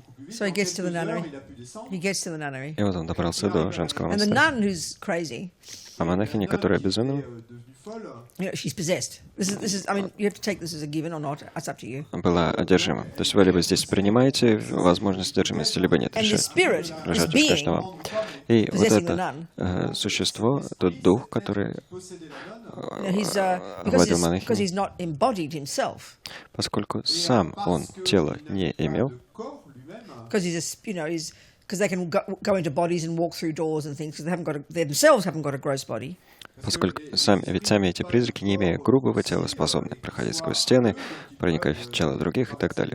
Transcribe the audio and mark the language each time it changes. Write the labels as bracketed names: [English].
[English] So he gets to the nunnery. [Russian] И вот он добрался до женского [English] And the [Russian] монастыря. [English] nun who's crazy, [Russian] А монахиня, которая обезумела, [English] she's possessed. This is. I mean, you have to take this as a given or not. It's up to you. [Russian] была одержима. То есть вы либо здесь принимаете возможность одержимости, либо нет. [English] And the spirit, this [Russian] Решать уж [English] being, [Russian] каждого. И вот [English] possessing the [Russian] это существо, тот дух, который [English] because [Russian] владел монахиней, [English] he's not embodied himself. [Russian] поскольку сам он тело не имел, [English] Because because they can go into bodies and walk through doors and things, because they themselves haven't got a gross body. [Russian] поскольку сами эти призраки, не имея грубого тела, способны проходить сквозь стены, проникать в тело других и так далее.